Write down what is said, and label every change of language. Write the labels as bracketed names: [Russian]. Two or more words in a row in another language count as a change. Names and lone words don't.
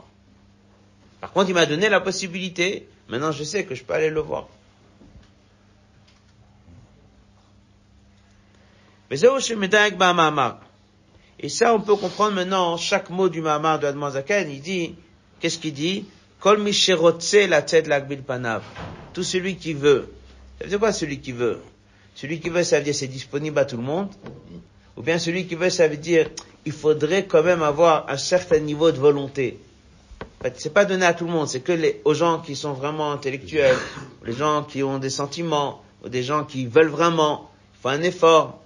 [French] Par contre, il m'a donné la possibilité. Maintenant, je sais que je peux aller le voir. Et ça, on peut comprendre maintenant chaque mot du Mahamar de Admor Zaken. Il dit, qu'est-ce qu'il dit? [Hebrew] Kol mi sherotse la tzed lagbil panav. [French] Tout celui qui veut. Ça veut dire quoi, celui qui veut? Celui qui veut, ça veut dire c'est disponible à tout le monde. Ou bien celui qui veut, ça veut dire il faudrait quand même avoir un certain niveau de volonté. En fait, c'est pas donné à tout le monde, c'est que aux gens qui sont vraiment intellectuels, les gens qui ont des sentiments, ou des gens qui veulent vraiment, il faut un effort.